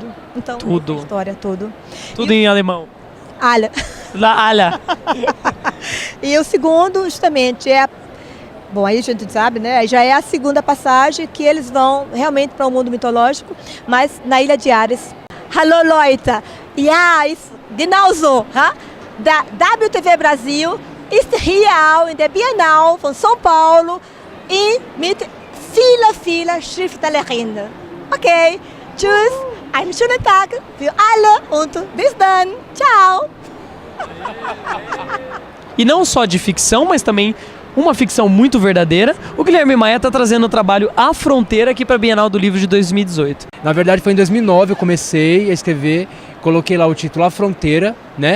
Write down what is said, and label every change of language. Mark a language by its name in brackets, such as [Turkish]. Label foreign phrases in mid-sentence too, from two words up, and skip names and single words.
[Portuguese] Então, tudo. A história, tudo. Tudo em alemão. Alha. Alha. E o segundo, justamente, bom, aí a gente sabe, né? Já é a segunda passagem que eles vão realmente para o mundo mitológico, mas na Ilha de Ares. [German] Hallo Leute, ja, ist genauso. Da WTV Brasil ist hier auch in der Bienal von São Paulo e mit vielen Schriftstellerinnen. Ok, tschüss. Einen schönen Tag für alle und bis dann. [Portuguese] Tchau! E não só de ficção, mas também uma ficção muito verdadeira, o Guilherme Maia está trazendo o trabalho A Fronteira aqui para a Bienal do Livro de 2018. Na verdade foi em 2009 eu comecei a escrever, coloquei lá o título A Fronteira, né?